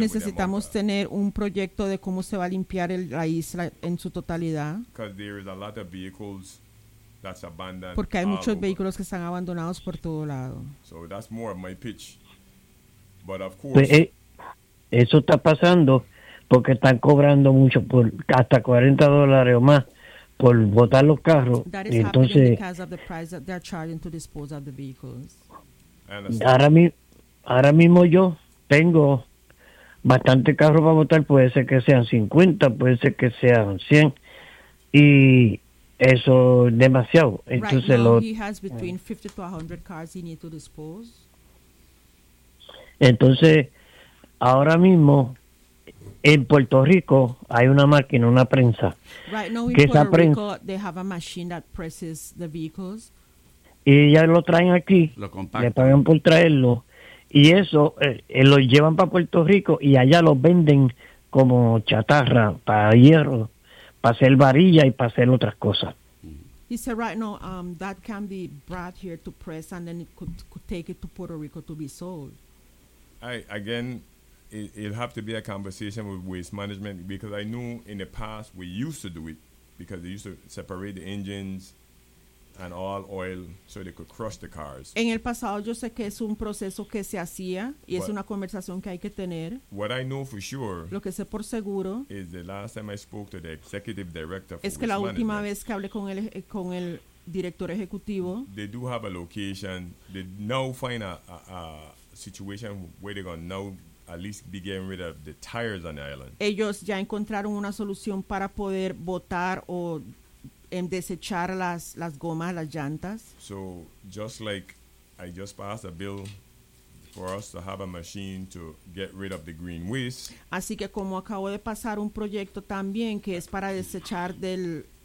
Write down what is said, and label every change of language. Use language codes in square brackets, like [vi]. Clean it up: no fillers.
[es] Necesitamos tener un proyecto de cómo se va a limpiar la isla en su totalidad. [en] Because there is a lot of vehicles that's abandoned. [es] Porque hay muchos vehículos que están abandonados por todo lado. [en] So that's more of my pitch. But of course, [es] eso está pasando porque están cobrando mucho por hasta $40 o más. Por botar los carros. [en] That is [es] entonces, [en] happening because of the price that they are charging to dispose of the vehicles. [es] Ahora mismo yo tengo bastante carro para botar. Puede ser que sean 50, puede ser que sean 100. Y eso es demasiado. Entonces, [en] right now he has between 50 to 100 cars he needs to dispose. [es] Entonces, ahora mismo en Puerto Rico hay una máquina, una prensa. [en] Right now in Puerto Rico they have a machine that presses the vehicles. [es] Y ya lo traen aquí, lo le pagan por traerlo y eso lo llevan para Puerto Rico y allá lo venden como chatarra para hierro, para hacer varilla y para hacer otras cosas. [en] He said right now that can be brought here to press and then it could take it to Puerto Rico to be sold. It'll have to be a conversation with waste management because I knew in the past we used to do it because they used to separate the engines and all oil so they could crush the cars. [es] En el pasado yo sé que es un proceso que se hacía y es una conversación que hay que tener. [en] What I know for sure, [es] lo que sé por seguro, [en] is the last time I spoke to the executive director for waste [es] Es que la última vez que hablé con el director ejecutivo, [en] they do have a location. They now find a situation where they're going to now at least be getting rid of the tires on the island. [es] Ellos ya encontraron una solución para poder botar o desechar las gomas, las llantas. [en] So, just like I just passed a bill for us to have a machine to get rid of the green waste. [es] Así que como acabo de pasar un proyecto también que es para desechar del